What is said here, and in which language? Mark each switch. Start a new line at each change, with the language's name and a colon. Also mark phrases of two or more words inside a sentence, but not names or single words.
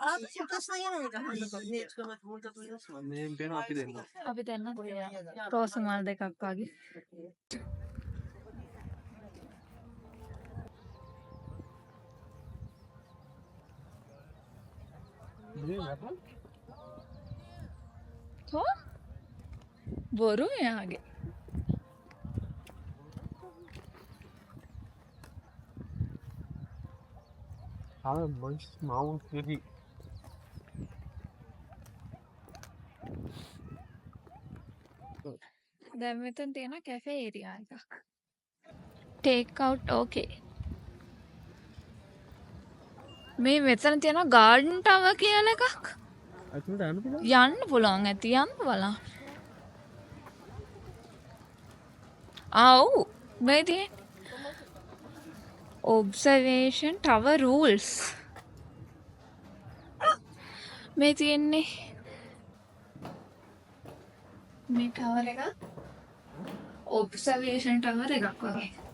Sinhala: අපි දෙන්න රෝස මල් දෙකක් වගේ. බොරු එයාගේ.
Korean: 마음 여기
Sinhala: දැන් මෙතන තියෙන
English: cafe area
Sinhala: එකක්.
English: take out okay.
Sinhala: මේ මෙතන තියෙන
English: garden tower
Sinhala: කියලා එකක්. අතුලට යන්න පුළුවන්. යන්න පුළුවන් ඇති යන්න බලන්න. ඔව් මේ තියෙන
English: observation tower rules
Sinhala: මේ තියෙන්නේ මේ ටවර් එක
English: observation tower
Sinhala: එකක් වගේ.